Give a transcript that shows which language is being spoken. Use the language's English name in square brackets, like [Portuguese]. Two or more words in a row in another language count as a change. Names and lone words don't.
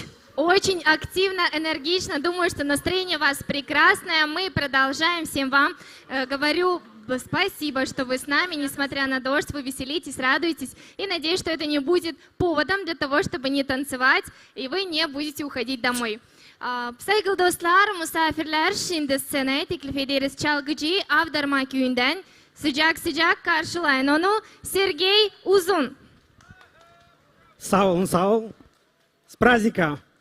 [Russian] Очень активно, энергично. Думаю, что настроение у вас прекрасное. Мы продолжаем. Всем вам говорю спасибо, что вы с нами. Несмотря на дождь, вы веселитесь, радуетесь. И надеюсь, что это не будет поводом для того, чтобы не танцевать, и вы не будете уходить домой. [Gagauz] Saygılı dostlar, misafirler, şimdi sceneye teklif ederiz çalgıcıyı Avdarma köyünden. Sıcak sıcak karşılayın onu. Sergey Uzun. Sağ olun, sağ ol. [Russian] С праздником.